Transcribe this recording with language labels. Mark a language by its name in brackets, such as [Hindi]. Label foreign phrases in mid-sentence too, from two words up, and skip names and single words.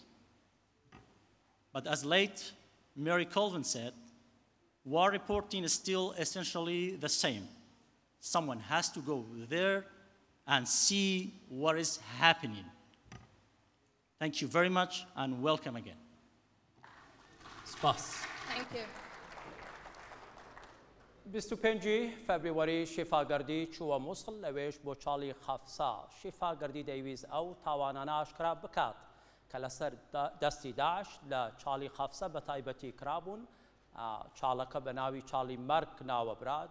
[English] But as late Mary Colvin said, war reporting is still essentially the same. Someone has to go there and see what is happening. Thank you very much, and welcome again. [Central Kurdish] سپاس. [English] Thank you. [Central Kurdish] 25 فبرواری شیفا گردی چووە مووسڵ لەوێش بۆ چاڵی خەفسا. شیفا گردی دەیویست ئەو تاوانانە ئاشکرا بکات کە لەسەر دەستی داعش لە چاڵی خەفسە بە تایبەتی کرابوون. چاڵەکە بە ناوی چاڵی مەرگ ناوەبرا.